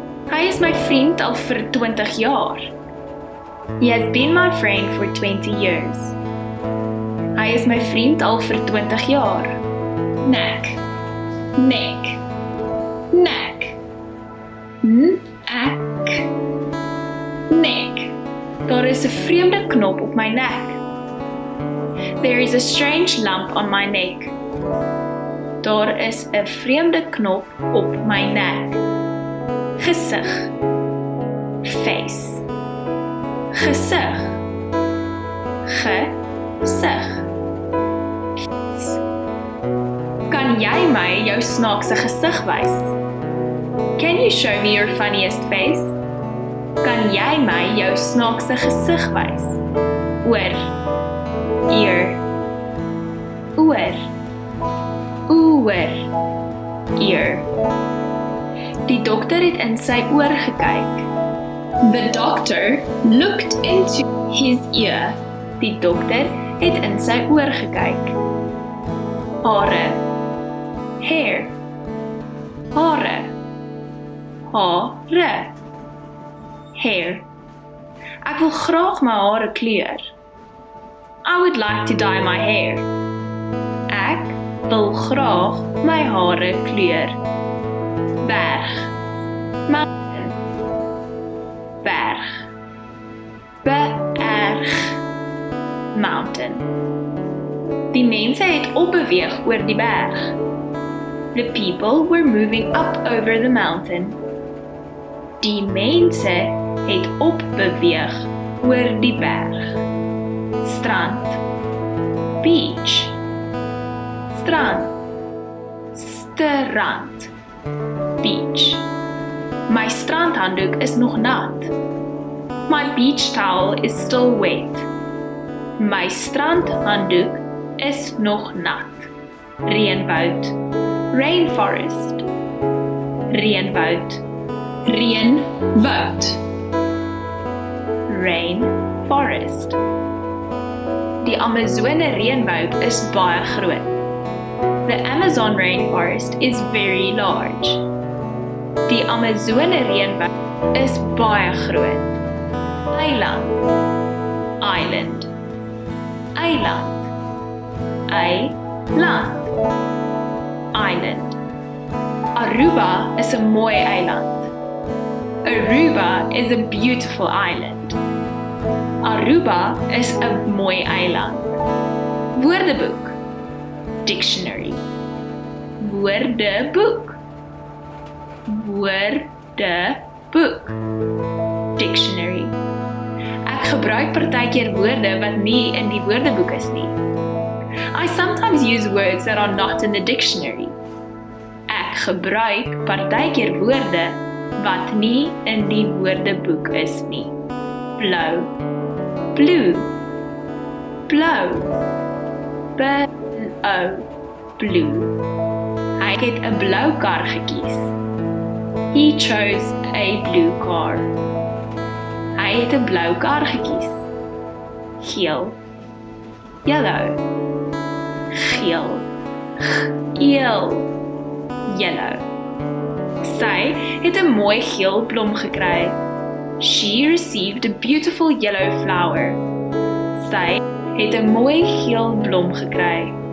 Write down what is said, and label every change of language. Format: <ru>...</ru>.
<af>Hy is my vriend al vir 20 jaar.</af> <en>He has been my friend for 20 years.</en> <af>Hy is my vriend al vir 20 jaar. Neck. Neck. Neck. Neck. Neck. Daar is 'n vreemde knop op my nek.</af> <en>There is a strange lump on my neck.</en> <af>Daar is 'n vreemde knop op my nek. Gesig. Face. Gesig. Gesig. Kan jy my jou snaakse gesig wys?</af> <en>Can you show me your funniest face?</en> <af>Kan jy my jou snaakse gesig wys? Oor. Ear. Oor. Oor. Ear. Die dokter het in sy oor gekyk.</af> <en>The doctor looked into his ear.</en> <af>Die dokter het in sy oor gekyk. Hare. Hair. Hare. Hare. Hair. Ek wil graag my hare kleur.</af> <en>I would like to dye my hair.</en> <af>Ek wil graag my hare kleur. Berg. Mountain. Berg. Berg. Mountain. Die mense het opbeweeg oor die berg.</af> <en>The people were moving up over the mountain.</en> <af>Die mense het opbeweeg oor die berg. Strand. Beach. Strand. Strand. Beach. My strandhanddoek is nog nat.</af> <en>My beach towel is still wet.</en> <af>My strandhanddoek is nog nat. Reënwoud. Rainforest. Reënwoud. Reënwoud. Rainforest. Die Amazone reënwoud is baie groot.</af> <en>The Amazon rainforest is very large.</en> <af>Die Amazone reënwoud is baie groot. Eiland. Island. Eiland. Eiland. Island. Aruba is 'n mooi eiland.</af> <en>Aruba is a beautiful island.</en> <af>Aruba is 'n mooi eiland. Woordeboek. Dictionary. Woordeboek. Woordeboek. Dictionary. Ek gebruik partykeer woorde wat nie in die woordeboek is nie.</af> <en>I sometimes use words that are not in the dictionary.</en> <af>Ek gebruik partykeer woorde wat nie in die woordeboek is nie. Blou. Blue. Blou. Blou. Blue. Hy het 'n blou kar gekies.</af> <en>He chose a blue car.</en> <af>Hy het 'n blou kar gekies. Geel. Yellow. Geel. Geel. Yellow. Sy het 'n mooi geel blom gekry.</af> <en>She received a beautiful yellow flower.</en> <af>Sy het 'n mooi geel blom gekry.</af>